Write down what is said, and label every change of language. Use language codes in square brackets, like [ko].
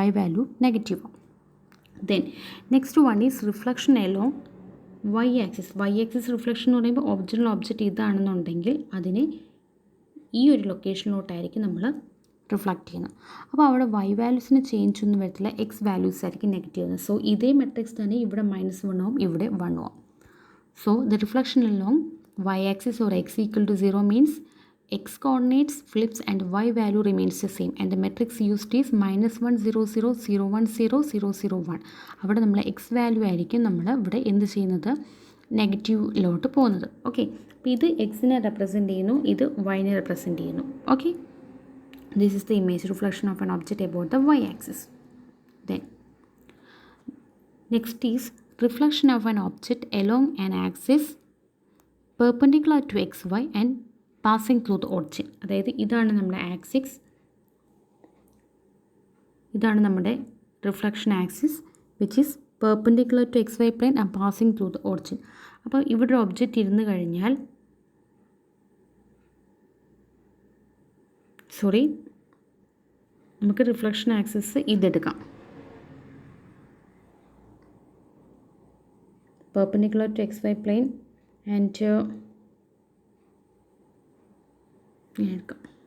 [ml] y value negative ആവും. [en] Then next one is reflection along y axis. [ml] y axis reflection എന്ന് പറയുമ്പോൾ original object ഇതാണെന്നുണ്ടെങ്കിൽ അതിനെ ഈ ഒരു ലൊക്കേഷനിലോട്ടായിരിക്കും നമ്മൾ റിഫ്ലക്റ്റ് ചെയ്യുന്നത്. അപ്പോൾ അവിടെ y വാല്യൂസിന് ചേഞ്ച് ഒന്നും വരത്തില്ല, എക്സ് വാല്യൂസ് ആയിരിക്കും നെഗറ്റീവ് ആവുന്നത്. സോ ഇതേ മെട്രിക്സ് തന്നെ ഇവിടെ -1 ആവും, ഇവിടെ 1 ആവും. [en] So the reflection along y-axis or x equal to 0 means x coordinates flips and y value remains the same and the matrix used is -1 0 0 0 1 0 0 0 1. [ml] അവിടെ നമ്മൾ എക്സ് വാല്യൂ ആയിരിക്കും നമ്മൾ ഇവിടെ എന്ത് ചെയ്യുന്നത്, നെഗറ്റീവിലോട്ട് പോകുന്നത്. ഓക്കെ, അപ്പോൾ ഇത് എക്സിനെ റെപ്രസെൻറ്റ് ചെയ്യുന്നു, ഇത് വൈനെ റെപ്രസെൻറ്റ് ചെയ്യുന്നു. [en] Okay, this is the image reflection of an object about the y axis. Then next is reflection of an object along an axis perpendicular to xy and passing through the origin. [ml] അതായത് ഇതാണ് നമ്മുടെ axis, ഇതാണ് നമ്മുടെ reflection axis [en] Which is perpendicular to XY plane and passing through the origin. [ml] അപ്പോൾ ഇവിടെ ഒരു object ഇരുന്ന് കഴിഞ്ഞാൽ നമുക്ക് reflection axis ഇതെടുക്കാം, [en] perpendicular to XY plane and [ml] എടുക്കാം.